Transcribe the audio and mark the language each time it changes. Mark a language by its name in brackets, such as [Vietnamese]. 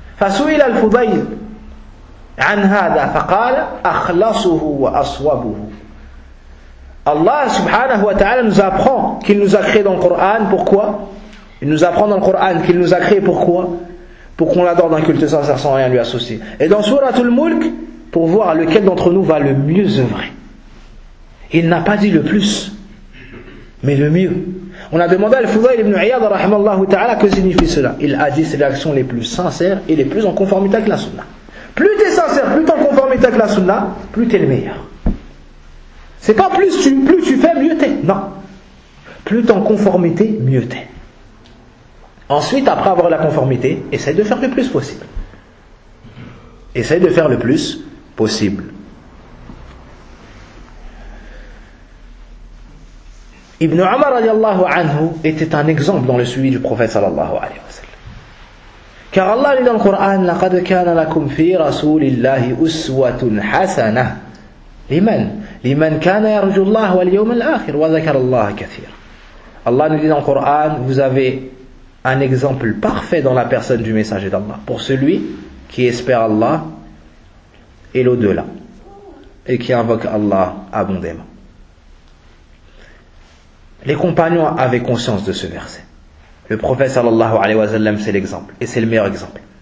[Arabic] فسئل الفضيل عن هذا فقال أخلصه وأصوبه. [French] Allah subhanahu wa ta'ala nous apprend qu'il nous a créé dans le Coran. Pourquoi? Il nous apprend dans le Coran qu'il nous a créé pourquoi? Pour qu'on l'adore d'un culte sincère sans rien lui associer. Et dans Suratul Mulk, pour voir lequel d'entre nous va le mieux œuvrer. Il n'a pas dit le plus, mais le mieux. On a demandé à Al-Fudayl ibn Iyad rahimallahu ta'ala que signifie cela. Il a dit c'est les actions les plus sincères et les plus en conformité avec la sunna. Plus tu es sincère, plus tu es en conformité avec la sunna, plus tu es le meilleur. C'est pas plus tu fais, mieux t'es. Non. Plus tu es en conformité, mieux t'es. Ensuite, après avoir la conformité, essaye de faire le plus possible. Essaye de faire le plus possible. Ibn Umar radiallahu anhu était un exemple dans le suivi du prophète sallallahu alayhi wa sallam. Car Allah dit dans le Coran, [Arabic] لَقَدْ كَانَ لَكُمْ فِي رَسُولِ اللَّهِ أُسْوَةٌ حَسَنَةٌ لِمَنْ لِمَنْ كَانَ يَرْجُ اللَّهُ وَالْيَوْمَ الْآخِرِ وَذَكَرَ اللَّهَ كَثِيرًا. [French] Allah nous dit dans le Coran, vous avez un exemple parfait dans la personne du messager d'Allah, pour celui qui espère Allah et l'au-delà, et qui invoque Allah abondamment. Les compagnons avaient conscience de ce verset. Le prophète sallallahu alayhi wa sallam, c'est l'exemple. Et c'est le meilleur exemple.